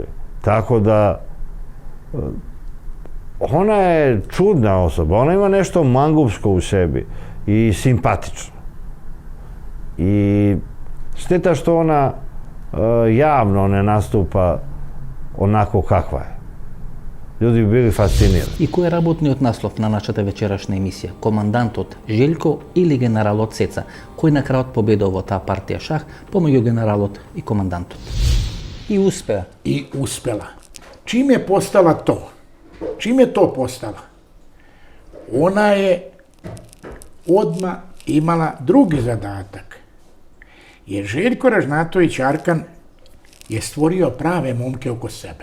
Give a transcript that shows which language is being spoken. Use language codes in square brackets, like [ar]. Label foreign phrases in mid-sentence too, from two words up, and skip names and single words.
[sr] Tako da ona je čudna osoba, ona ima nešto mangupsko u sebi i simpatično. I šteta što ona javno ne nastupa onako kakva je. Ljudi bi bili fascinirani. [mk] И кој е работниот наслов на нашата вечерашна емисија? Командантот Желјко или генералот Цеца? Кој на крајот победува во таа партија шах помеѓу генералот и командантот? И успеа. [sr] I uspela. Čim je postala to? Čim je to postala? Ona je odmah imala drugi zadatak. Jer Željko Ražnatović Arkan je stvorio prave momke oko sebe.